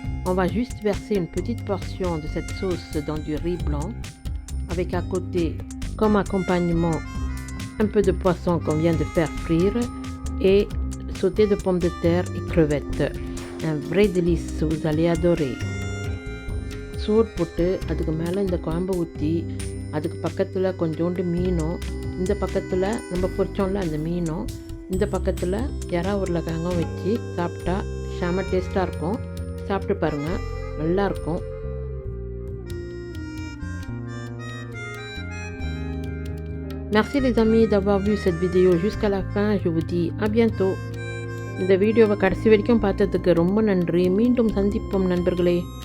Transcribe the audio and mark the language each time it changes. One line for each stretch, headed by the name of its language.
French: On va juste verser une petite portion de cette sauce dans du riz blanc avec à côté comme accompagnement un peu de poisson qu'on vient de faire frire et sauté de pommes de terre et crevettes. Un vrai délice, vous allez adorer.
Tamil: சோறு போட்டு அதுக்கு மேலே இந்த குழம்பை ஊற்றி அதுக்கு பக்கத்தில் கொஞ்சோண்டு மீனும் இந்த பக்கத்தில் நம்ம பொரிச்சோம்ல அந்த மீனும் இந்த பக்கத்தில் இறா உருளைக்கிழங்கும் வச்சு சாப்பிட்டா செம டேஸ்ட்டாக இருக்கும். சாப்பிட்டு பாருங்கள், நல்லாயிருக்கும்.
French: Merci les amis d'avoir vu cette vidéo jusqu'à la fin. Je vous dis à bientôt.
Tamil: இந்த வீடியோவை கடைசி வரைக்கும் பார்த்ததுக்கு ரொம்ப நன்றி. மீண்டும் சந்திப்போம் நண்பர்களே.